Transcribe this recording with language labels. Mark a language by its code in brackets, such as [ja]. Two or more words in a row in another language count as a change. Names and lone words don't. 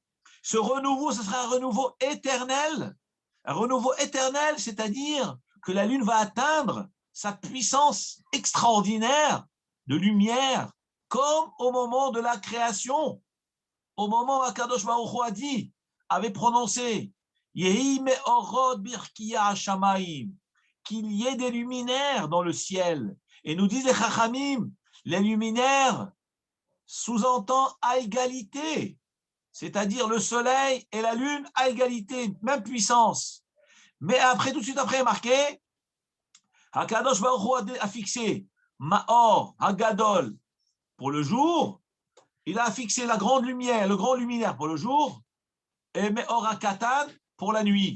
[fr] Ce renouveau, ce sera un renouveau éternel. Un renouveau éternel, c'est-à-dire que la lune va atteindre sa puissance extraordinaire de lumière, comme au moment de la création, au moment où [he] הקדוש ברוך הוא [fr] a dit, avait prononcé, [he] יהי מאורות ברקיע השמים, [fr] qu'il y ait des luminaires dans le ciel. Et nous disent les Chachamim, les luminaires sous-entend à égalité, c'est-à-dire le soleil et la lune à égalité, même puissance. Mais après, tout de suite après, marqué, [he] הקדוש ברוך הוא [fr] a fixé [he] מאור הגדול [fr] pour le jour, il a fixé la grande lumière, le grand luminaire pour le jour, et [he] מאור הקטן [fr] pour la nuit.